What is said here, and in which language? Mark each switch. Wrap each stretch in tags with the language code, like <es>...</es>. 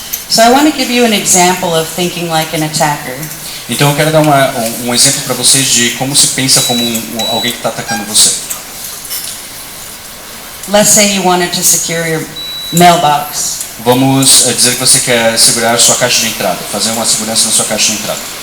<en>So I want to give you an example of thinking like an attacker.</en> <pt>Então eu quero dar um exemplo para vocês de como se pensa como alguém que está atacando você.</pt> <en>Let's say you wanted to secure your mailbox.</en> <pt>Vamos dizer que você quer segurar a sua caixa de entrada, fazer uma segurança na sua caixa de entrada.</pt>